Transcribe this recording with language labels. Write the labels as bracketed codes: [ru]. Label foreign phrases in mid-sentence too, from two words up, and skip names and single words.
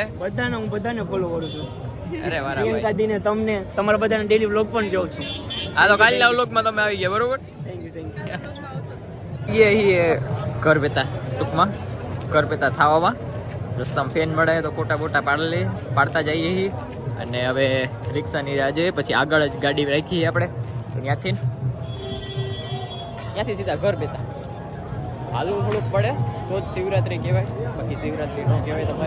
[gu] બધાને હું બધાને ફોલો કરું છું. અરે વાહ પ્રિયંકા દીને, તમને, તમારા બધાને ડેલી વ્લોગ પણ જોઉં છું. આ તો કાલના વ્લોગમાં તમે આવી ગયા બરોબર. થેન્ક યુ. યે ઘર બેતા ટૂંકમાં ઘર બેતા થવામાં રસ્તામાં ફેન મળે તો ફોટા બોટા પાડતા જઈએ છીએ. અને હવે રિક્ષાની રાહ જોઈએ, પછી આગળ જ ગાડી રાખીએ આપણે. તો ત્યાંથી સીધા ઘર બેતા. હાલવું થોડુંક પડે તો જ શિવરાત્રી કહેવાય, બાકી શિવરાત્રી ન કહેવાય તમારે.